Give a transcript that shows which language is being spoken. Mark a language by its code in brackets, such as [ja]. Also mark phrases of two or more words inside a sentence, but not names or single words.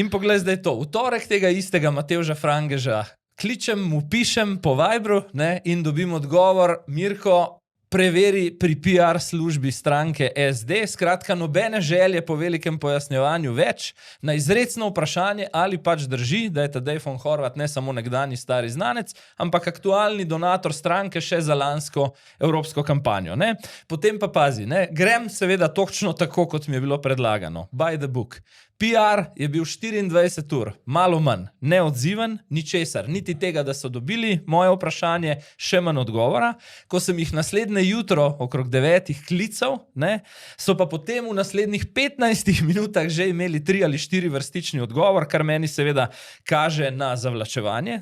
[sl] In poglej zdaj to, v torek tega istega Matevža Frangeža kličem, mu pišem po Vibru, ne, in dobim odgovor: Mirko, preveri pri PR službi stranke SD, skratka nobene želje po velikem pojasnjevanju več, na izrecno vprašanje, ali pač drži, da je Tadej von Horvat ne samo nekdanji stari znanec, ampak aktualni donator stranke še za lansko evropsko kampanjo. Ne? Potem pa pazi, ne? Grem seveda točno tako, kot mi je bilo predlagano, [en] by the book. [sl] PR je bil 24 ur, malo manj, neodziven, ničesar, niti tega, da so dobili moje vprašanje, še manj odgovora. Ko sem jih naslednje naslednje jutro okrog 9 klical, ne, so pa potem v naslednjih 15 minutah že imeli 3 ali 4 vrstični odgovor, kar meni seveda kaže na zavlačevanje.